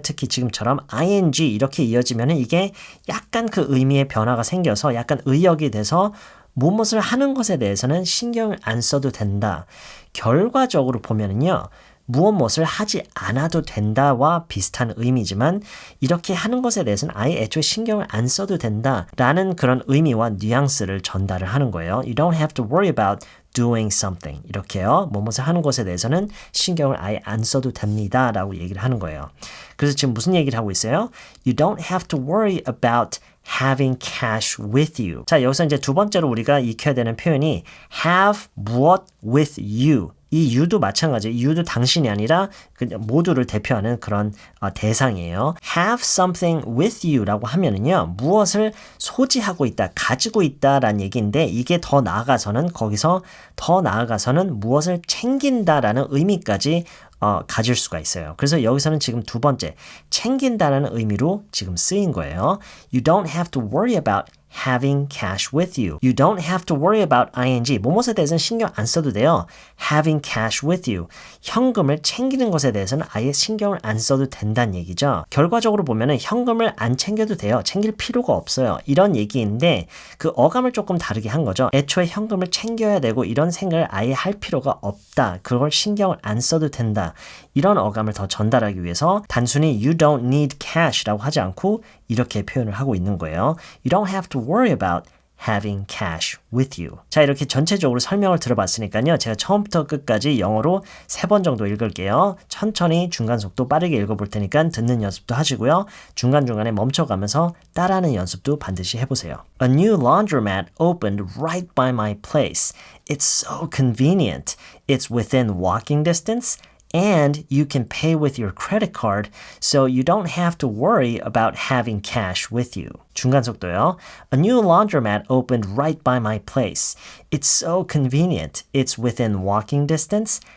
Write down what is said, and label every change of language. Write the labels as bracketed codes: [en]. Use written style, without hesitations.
[ko] 특히 지금처럼 ing 이렇게 이어지면 이게 약간 그 의미의 변화가 생겨서 약간 의역이 돼서 무엇을 하는 것에 대해서는 신경을 안 써도 된다. 결과적으로 보면은요. 무엇을 하지 않아도 된다와 비슷한 의미지만 이렇게 하는 것에 대해서는 아예 애초에 신경을 안 써도 된다라는 그런 의미와 뉘앙스를 전달을 하는 거예요. [en] You don't have to worry about doing something. [ko] 이렇게요. 무엇을 하는 것에 대해서는 신경을 아예 안 써도 됩니다. 라고 얘기를 하는 거예요. 그래서 지금 무슨 얘기를 하고 있어요? [en] You don't have to worry about having cash with you. [ko] 자, 여기서 이제 두 번째로 우리가 익혀야 되는 표현이 have 무엇 [en] with you. [ko] 이 you도 마찬가지예요. you도 당신이 아니라 그냥 모두를 대표하는 그런 대상이에요. [en] have something with you [ko] 라고 하면은요. 무엇을 소지하고 있다, 가지고 있다라는 얘기인데 이게 더 나아가서는 거기서 더 나아가서는 무엇을 챙긴다라는 의미까지 가질 수가 있어요. 그래서 여기서는 지금 두 번째 챙긴다라는 의미로 지금 쓰인 거예요. [en] You don't have to worry about having cash with you. You don't have to worry about ing. [ko] 무엇에 대해서는 신경 안 써도 돼요. [en] having cash with you. [ko] 현금을 챙기는 것에 대해서는 아예 신경을 안 써도 된다는 얘기죠. 결과적으로 보면은 현금을 안 챙겨도 돼요. 챙길 필요가 없어요. 이런 얘기인데 그 어감을 조금 다르게 한 거죠. 애초에 현금을 챙겨야 되고 이런 생각을 아예 할 필요가 없다. 그걸 신경을 안 써도 된다. 이런 어감을 더 전달하기 위해서 단순히 [en] you don't need cash [ko] 라고 하지 않고 이렇게 표현을 하고 있는 거예요. [en] You don't have to worry about having cash with you. [ko] 자, 이렇게 전체적으로 설명을 들어봤으니까요. 제가 처음부터 끝까지 영어로 3번 정도 읽을게요. 천천히 중간 속도 빠르게 읽어볼 테니까 듣는 연습도 하시고요. 중간중간에 멈춰가면서 따라하는 연습도 반드시 해보세요. [en] A new laundromat opened right by my place. It's so convenient. It's within walking distance. And you can pay with your credit card, so you don't have to worry about having cash with you. [ko] 중간 속도요. [en] A new laundromat opened right by my place. It's so convenient. It's within walking distance,